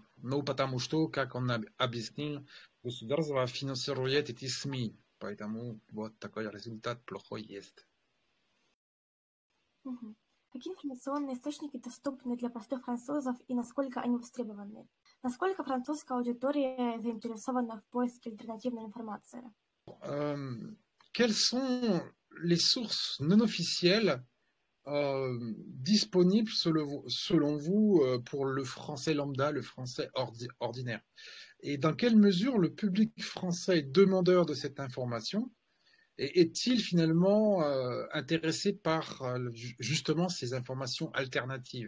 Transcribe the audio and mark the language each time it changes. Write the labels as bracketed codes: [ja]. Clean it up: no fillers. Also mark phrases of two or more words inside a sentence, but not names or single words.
[ru] Но потому что, как он объяснил, государство финансирует эти СМИ. Поэтому вот такой результат плохой есть. Мгм. Какие информационные источники доступны для простых французов и насколько они востребованы? Насколько французская аудитория заинтересована в поиске альтернативной информации? [fr] Quelles sont les sources non officielles disponibles selon vous pour le français lambda, le français ordinaire? Et dans quelle mesure le public français demandeur de cette information est-il finalement intéressé par justement ces informations alternatives?